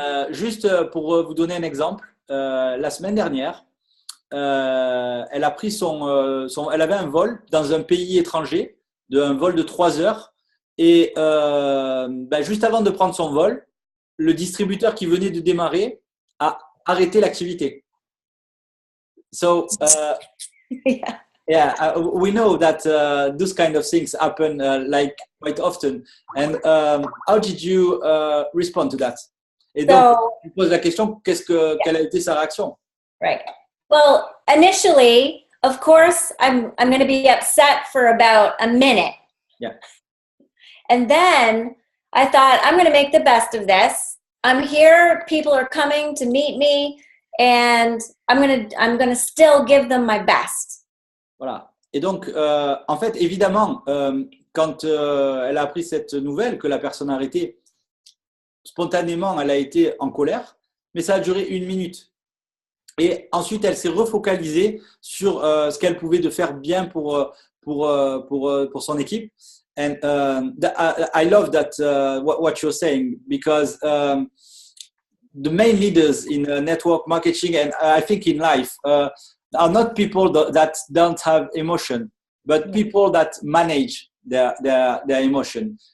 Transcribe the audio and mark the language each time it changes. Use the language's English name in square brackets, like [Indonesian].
[French] Juste pour vous donner un exemple, la semaine dernière, elle a pris elle avait un vol dans un pays étranger, un vol de 3 heures, et juste avant de prendre son vol, le distributeur qui venait de démarrer a arrêté l'activité. [English] So, yeah, we know that those kind of things happen like quite often. And how did you respond to that? [French] Et donc, je pose la question, quelle a été sa réaction? Right. [English] Well, initially, of course, I'm going to be upset for about a minute. Yeah. And then I thought, I'm going to make the best of this. I'm here, people are coming to meet me, and I'm going to still give them my best. [French] Voilà. Et donc, en fait, évidemment, quand elle a appris cette nouvelle que la personne a arrêté, spontanément, elle a été en colère, mais ça a duré 1 minute. Et ensuite, elle s'est refocalisée sur ce qu'elle pouvait de faire bien pour son équipe. [English] And I love that what you're saying, because the main leaders in network marketing, and I think in life, are not people that don't have emotion, but people that manage their emotion.